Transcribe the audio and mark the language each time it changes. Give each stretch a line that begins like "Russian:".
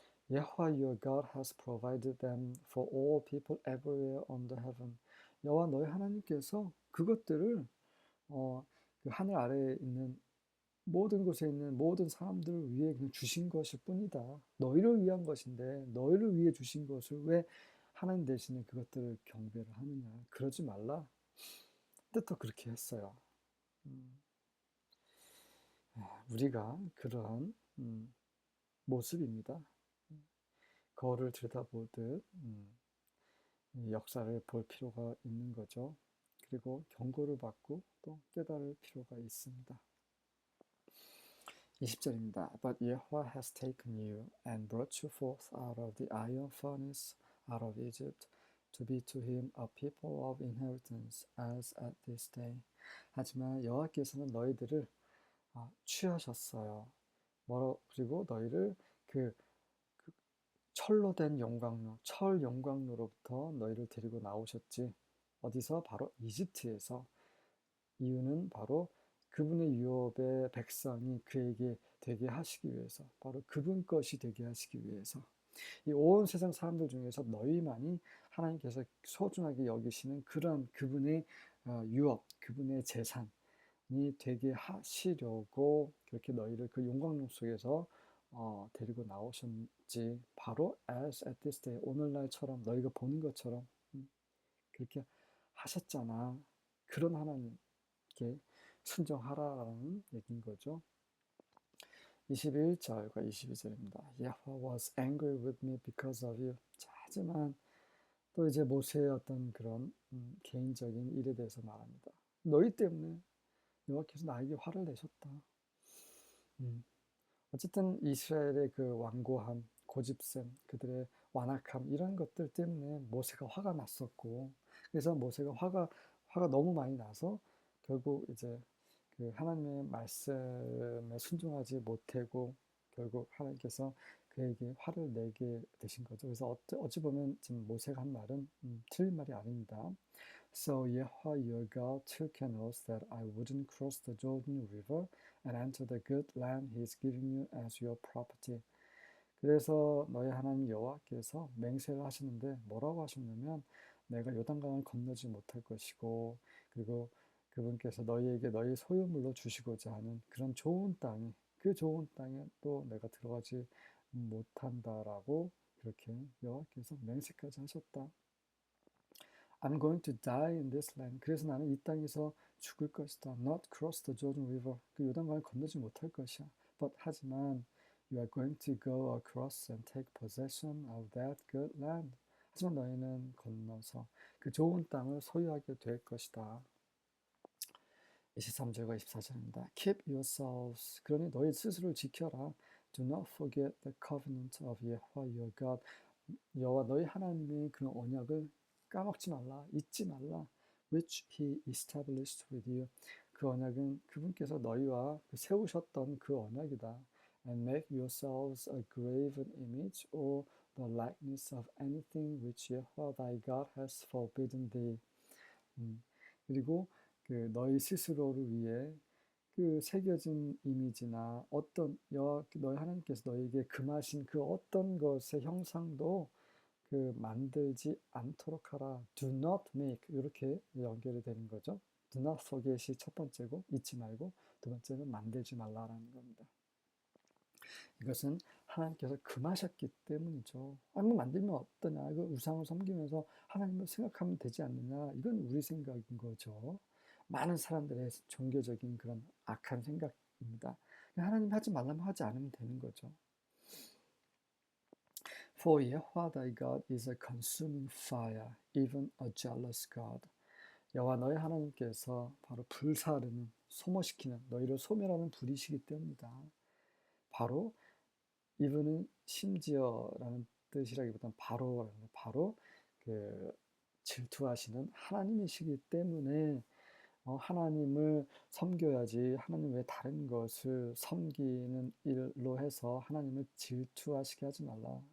English: Yahweh your God has provided them for all people everywhere under heaven.
Korean: 여호와 너희 하나님께서 그것들을 그 하늘 아래에 있는 모든 곳에 있는 모든 사람들을 위해 그냥 주신 것일 뿐이다. 너희를 위한 것인데 너희를 위해 주신 것을 왜 하나님 대신에 그것들을 경배를 하느냐. 그러지 말라. 근데 또 그렇게 했어요. 우리가 그러한 모습입니다. 거울을 들여다보듯 역사를 볼 필요가 있는 거죠. 그리고 경고를 받고 또 깨달을 필요가 있습니다. 20절입니다.
English: But Yahweh has taken you and brought you forth out of the iron furnace, out of Egypt, to be to him a people of inheritance, as at this day.
Korean: 하지만 여호와께서는 너희들을 취하셨어요. 그리고 너희를 그 철로 된 용광로, 철 용광로로부터 너희를 데리고 나오셨지. 어디서? 바로 이집트에서. 이유는 바로 그분의 유업의 백성이 그에게 되게 하시기 위해서, 바로 그분 것이 되게 하시기 위해서. 이 온 세상 사람들 중에서 너희만이 하나님께서 소중하게 여기시는 그런 그분의 유업, 그분의 재산이 되게 하시려고 그렇게 너희를 그 용광로 속에서 데리고 나오셨지. 바로
English: as at this day,
Korean: 오늘날처럼 너희가 보는 것처럼 그렇게 하셨잖아. 그런 하나님께 순종하라라는 얘기인 거죠. 21절과 22절입니다.
English: Yahweh was angry with me because of you.
Korean: 자, 하지만 또 이제 모세의 어떤 그런 개인적인 일에 대해서 말합니다. 너희 때문에 여호와께서 나에게 화를 내셨다. 어쨌든 이스라엘의 그 완고함, 고집셈, 그들의 완악함 이런 것들 때문에 모세가 화가 났었고 그래서 모세가 화가 너무 많이 나서 결국 이제 그 하나님의 말씀에 순종하지 못하고 결국 하나님께서 그에게 화를 내게 되신 거죠. 그래서 어찌 보면 지금 모세가 한 말은 틀린 말이 아닙니다.
English: So Yahweh your God took an oath that I wouldn't cross the Jordan River and enter the good land he is giving you as your property.
Korean: 그래서 너희 하나님 여호와께서 맹세를 하시는데 뭐라고 하셨냐면 내가 요단강을 건너지 못할 것이고 그리고 그분께서 너희에게 너희 소유물로 주시고자 하는 그런 좋은 땅에 그 좋은 땅에 또 내가 들어가지 못한다라고 그렇게 여호와께서 맹세까지 하셨다.
English: I'm going to die in this land.
Korean: 그래서 나는 이 땅에서 죽을 것이다.
English: Not cross the Jordan River.
Korean: 그 요단강을 건너지 못할 것이야.
English: But
Korean: 하지만
English: you are going to go across and take possession of that good land.
Korean: 하지만 너희는 건너서 그 좋은 땅을 소유하게 될 것이다. 23절과 24절입니다.
English: Keep yourselves.
Korean: 그러니 너희 스스로를 지켜라.
English: Do not forget the covenant of Yahweh your God.
Korean: 여호와 너희 하나님의 그런 언약을 까먹지 말라, 잊지 말라.
English: Which he established with you.
Korean: 그 언약은 그분께서 너희와 세우셨던 그 언약이다.
English: And make yourselves a graven image or the likeness of anything which Yahweh thy God has forbidden thee.
Korean: 그리고 그 너희 스스로를 위해 그 새겨진 이미지나 어떤 너희 하나님께서 너희에게 금하신 그 어떤 것의 형상도 그 만들지 않도록 하라.
English: Do not make
Korean: 이렇게 연결이 되는 거죠.
English: Do not forget
Korean: 이 첫 번째고 잊지 말고 두 번째는 만들지 말라라는 겁니다. 이것은 하나님께서 금하셨기 때문이죠. 한번 만들면 어떠냐? 이거 우상을 섬기면서 하나님을 생각하면 되지 않느냐? 이건 우리 생각인 거죠. 많은 사람들의 종교적인 그런 악한 생각입니다. 하나님 하지 말라면 하지 않으면 되는 거죠.
English: For Yahweh thy God is a consuming fire, even a jealous God.
Korean: 여호와 너희 하나님께서 바로 불사르는, 소모시키는, 너희를 소멸하는 불이시기 때문이다. 바로 even은 심지어라는 뜻이라기보다는 바로 그 질투하시는 하나님이시기 때문에 하나님을 섬겨야지 하나님 외에 다른 것을 섬기는 일로 해서 하나님을 질투하시게 하지 말라.